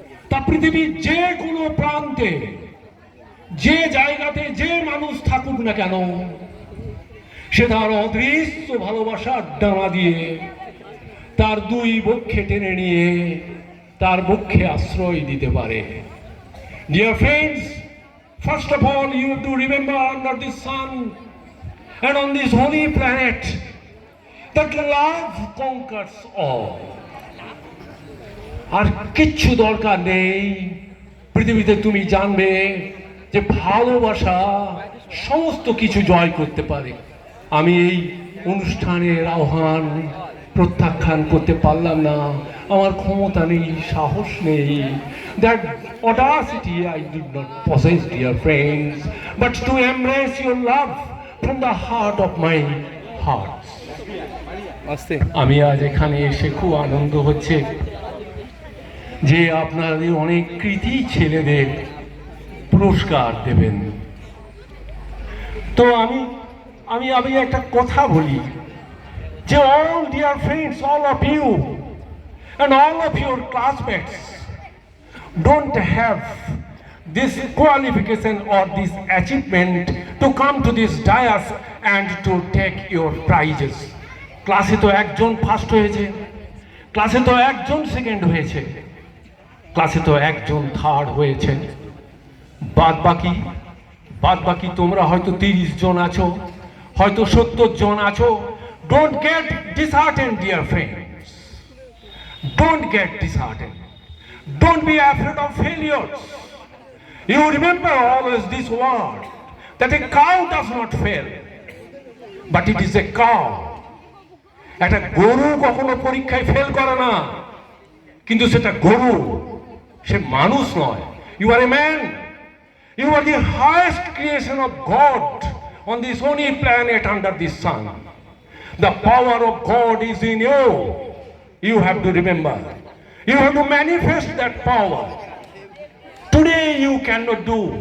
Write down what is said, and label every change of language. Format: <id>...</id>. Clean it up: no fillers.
<bn>তা পৃথিবীর যে কোনো প্রান্তে, যে জায়গাতে যে মানুষ থাকুক না কেন, সে তার অদৃশ্য ভালোবাসার ডানা দিয়ে তার 2 বক্ষে টেনে নিয়ে তার বক্ষে আশ্রয় দিতে পারে।</bn> <en>Dear friends, first of all you have to remember under the sun and on this holy planet that love conquers all.</en> <bn>আর কিচ্ছু দরকার নেই। পৃথিবীতে তুমি জানবে যে ভালোবাসা সমস্ত কিছু জয় করতে পারে। আমি এই অনুষ্ঠানের আহ্বান প্রত্যাখ্যান করতে পারলাম না, আমার ক্ষমতা নেই, সাহস নেই।</bn> <en>That audacity I did not possess, dear friends, but to embrace your love from the heart of my heart.</en> <bn>আমি আজ এখানে এসে খুব আনন্দ হচ্ছে যে আপনাদের অনেক কৃতি ছেলেদের পুরস্কার দেবেন। তো আমি আমি আমি একটা কথা বলি যে</bn> <en>all dear friends, all of you and all of your classmates don't have this qualification or this achievement to come to this dais and to take your prizes.</en> <bn>ক্লাসে তো একজন ফার্স্ট হয়েছে, ক্লাসে তো একজন সেকেন্ড হয়েছে, ক্লাসে তো একজন থার্ড হয়েছে, বাদ বাকি তোমরা হয়তো 30 জন আছো, হয়তো 70 জন আছো।</bn> <en>Don't get disheartened, dear friends. Don't get disheartened. Don't be afraid of failures. You remember always this word that a cow does not fail, but it is a cow.</en> <bn>একটা গরু কখনো পরীক্ষায় ফেল করে না, কিন্তু সেটা গরু, সে মানুষ নয়।</bn> <en>You are a man. You are the highest creation of God on this only planet under the sun. The power of God is in you. You have to remember. You have to manifest that power. Today you cannot do.</en>